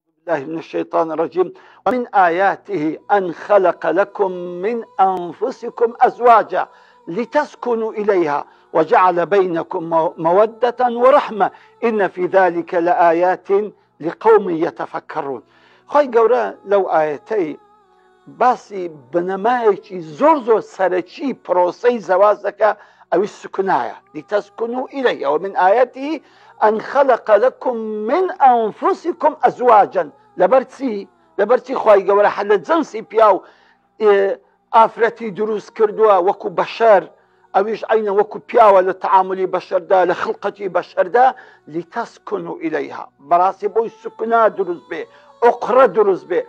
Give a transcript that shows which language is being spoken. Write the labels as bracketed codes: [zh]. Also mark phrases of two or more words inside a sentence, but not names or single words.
[ar] الله من الشيطان الرجيم. ومن آياته أن خلق لكم من أنفسكم أزواجا لتسكنوا إليها وجعل بينكم مودة ورحمة إن في ذلك لآيات لقوم يتفكرون. [ckb] خۆی گەورە لەو ئاەتەی باسی بنەمایەکی زۆر سەرەکی پرۆسەی زەواج دەکا، ئەوی سکونایە [ar] لتسكنوا إليها ومن آياته أن خلق لكم من أنفسكم أزواجا. [ckb] لەبەرچی خۆی گەورە هەر لە جەنسی پیا و ئافرەتی دروست کردووە وەکو بەشەر، ئەویش عینە وەکو پیاوە لە تەعاملی بەشەردا لە خڵقەتی بەشەردا [ar] لتسكنوا إليها. [ckb] بەڕاستی بۆی سکونا دروست بێ، ئۆقرە دروست بێ.